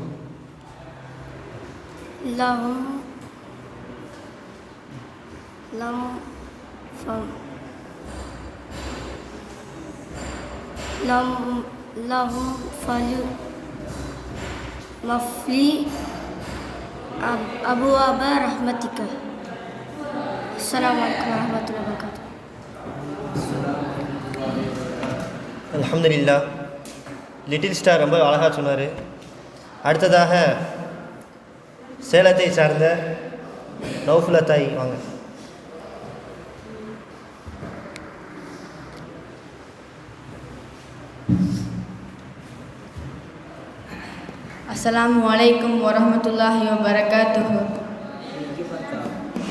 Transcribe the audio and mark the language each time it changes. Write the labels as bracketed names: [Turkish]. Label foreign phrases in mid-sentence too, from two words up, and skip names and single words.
[Arabic] اللهم مفلي أبواب رحمتك. السلام عليكم ورحمة الله وبركاته. الحمد لله. [English] little star [Tamil] ரொம்ப அழகாக சொன்னார். அடுத்ததாக சேலத்தை சார்ந்த நௌஃபுல் அத்தாய் வாங்க. [Arabic] السلام عليكم ورحمة الله وبركاته.